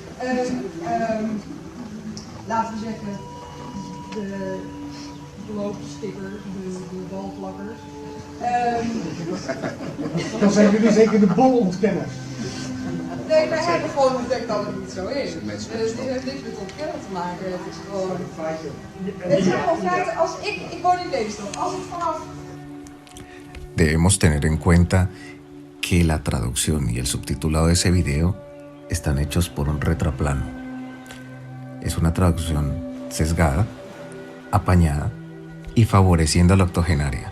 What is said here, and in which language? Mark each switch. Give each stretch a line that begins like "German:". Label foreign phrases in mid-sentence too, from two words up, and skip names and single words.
Dutch: Laten we zeggen, de loopstickers, de balplakkers. Dan zijn jullie zeker de bolontkenners. Nee, wij hebben gewoon ontdekt dat het niet zo is. Het heeft niks met ontkennen te maken. Het is gewoon... Het zijn gewoon feiten. Als ik woon in Lelystad. Als ik vanaf...
Spanish: Debemos tener en cuenta que la traducción y el subtitulado de ese video están hechos por un retroplano. Es una traducción sesgada, apañada y favoreciendo a la octogenaria.